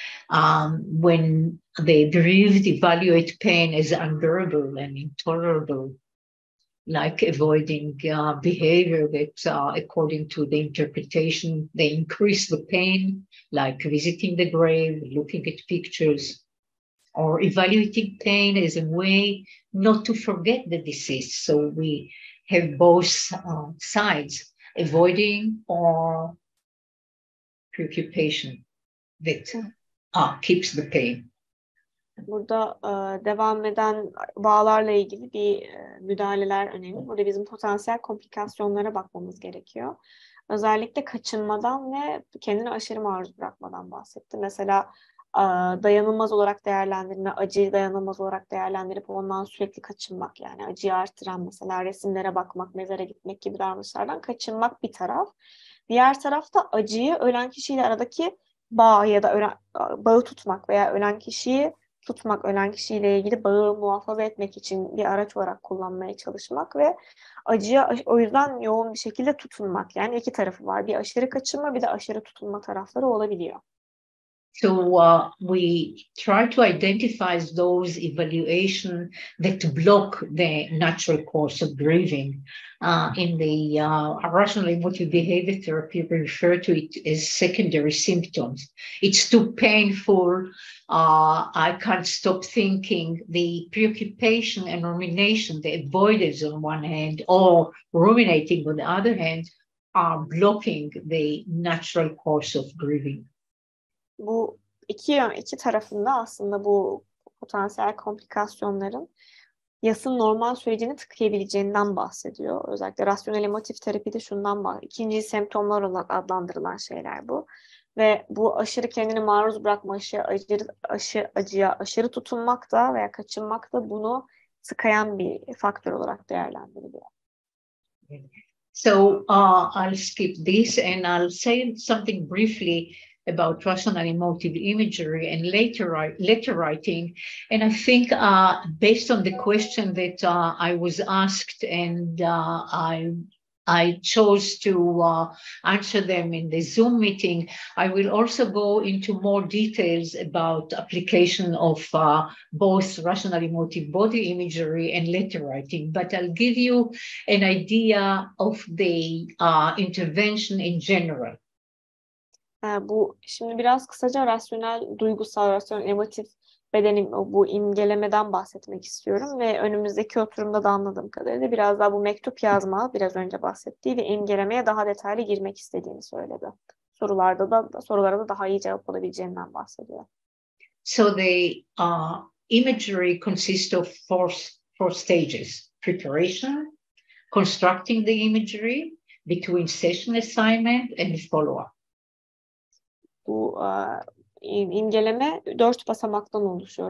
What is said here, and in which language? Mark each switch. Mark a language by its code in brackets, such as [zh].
[en] When the bereaved evaluate pain as unbearable and intolerable, like avoiding behavior that, according to the interpretation, they increase the pain, like visiting the grave, looking at pictures, or evaluating pain as a way not to forget the deceased. So we have both sides, avoiding or preoccupation that keeps the pain. [tr] Burada devam eden bağlarla ilgili bir müdahaleler önemli. Burada bizim potansiyel komplikasyonlara bakmamız gerekiyor. Özellikle kaçınmadan ve kendini aşırı maruz bırakmadan bahsetti. Mesela dayanılmaz olarak değerlendirme, acıyı dayanılmaz olarak değerlendirip ondan sürekli kaçınmak, yani acıyı artıran mesela resimlere bakmak, mezara gitmek gibi davranışlardan kaçınmak bir taraf. Diğer tarafta acıyı ölen kişiyle aradaki bağ ya da bağı tutmak veya ölen kişiyi tutmak, ölen kişiyle ilgili bağı muhafaza etmek için bir araç olarak kullanmaya çalışmak ve acıya o yüzden yoğun bir şekilde tutunmak. Yani iki tarafı var. Bir aşırı kaçınma, bir de aşırı tutunma tarafları olabiliyor. [en] So we try to identify those evaluations that block the natural course of grieving. In the rational emotive behavior therapy, we refer to it as secondary symptoms. It's too painful. I can't stop thinking. The preoccupation and rumination, the avoidance on one hand, or ruminating on the other hand, are blocking the natural course of grieving. [tr] Bu iki tarafında aslında bu potansiyel komplikasyonların yasın normal sürecini tıkayabileceğinden bahsediyor. Özellikle rasyonel emotif terapide şundan bahsediyor. İkinci semptomlar olarak adlandırılan şeyler bu. Ve bu aşırı kendini maruz bırakma, acıya aşırı tutunmak da veya kaçınmak da bunu tıkayan bir faktör olarak değerlendiriliyor. [en] So I'll skip this and I'll say something briefly about rational emotive imagery and letter writing. And I think based on the question that I was asked, and I chose to answer them in the Zoom meeting, I will also go into more details about application of both rational emotive body imagery and letter writing. But I'll give you an idea of the intervention in general. [tr] Şimdi biraz kısaca rasyonel emotif bedenim, bu imgelemeden bahsetmek istiyorum ve önümüzdeki oturumda da anladığım kadarıyla biraz daha bu mektup yazma, biraz önce bahsettiği ve imgelemeye daha detaylı girmek istediğini söyledi. Sorulara da daha iyi cevap alabileceğinden bahsediyor. [en] So the imagery consists of four stages: preparation, constructing the imagery, between session assignment, and follow-up. [tr] Bu imgeleme 4 basamaktan oluşuyor.